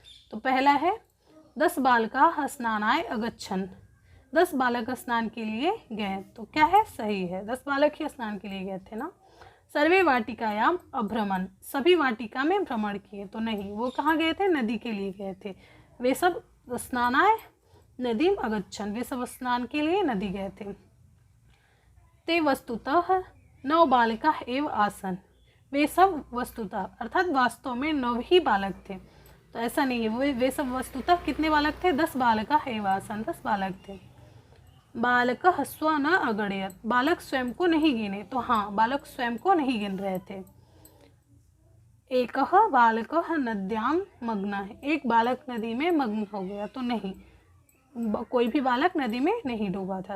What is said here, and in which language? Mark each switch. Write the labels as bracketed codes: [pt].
[hi] तो पहला है [sa] 10 बालकाः स्नानाय अगच्छन्, [hi] 10 बालक स्नान के लिए गए। तो क्या है? सही है, 10 बालक ही स्नान के लिए गए थे ना। [sa] सर्वे वाटिकायाम अभ्रमण, [hi] सभी वाटिका में भ्रमण किए। तो नहीं, वो कहाँ गए थे? नदी के लिए गए थे। [sa] वे सब स्नानाय नदीम अगच्छन्, [hi] वे सब स्नान के लिए नदी गए थे। [sa] ते वस्तुतः 9 बालिकाः एव आसन्, [hi] वे सब वस्तुतः अर्थात वास्तव में 9 ही बालक थे। तो ऐसा नहीं है, वे सब वस्तुतः कितने बालक थे? [sa] 10 बालका एवासन, [hi] 10 बालक थे। [sa] बालक स्व न अगणयत, [hi] बालक स्वयं को नहीं गिने। तो हाँ, बालक स्वयं को नहीं गिन रहे थे। एक बालक नद्याम मग्न है, एक बालक नदी में मग्न हो गया, तो नहीं, कोई भी बालक नदी में नहीं डूबा था।